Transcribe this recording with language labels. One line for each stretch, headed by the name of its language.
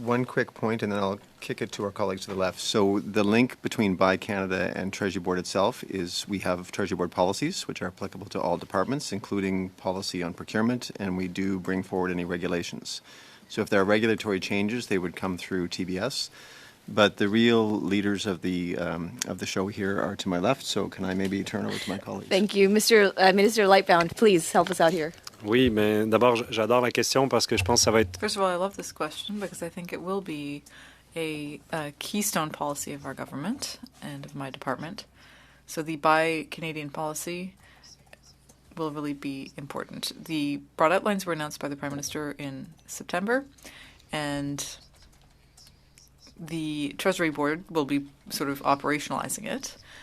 English: One quick point, and then I'll kick it to our colleagues to the left. So the link between Buy Canada and Treasury Board itself is we have Treasury Board policies, which are applicable to all departments, including policy on procurement, and we do bring forward any regulations. So if there are regulatory changes, they would come through TBS. But the real leaders of the show here are to my left, so can I maybe turn over to my colleagues? Thank you. Minister Lightbound, please help us out here.
French: Oui, mais d'abord, j'adore la question parce que je pense que ça va être...
English: First of all, I love this question because I think it will be a keystone policy of our government and of my department. So the Buy Canadian policy will really be important. The broad outlines were announced by the Prime Minister in September, and the Treasury Board will be sort of operationalizing it.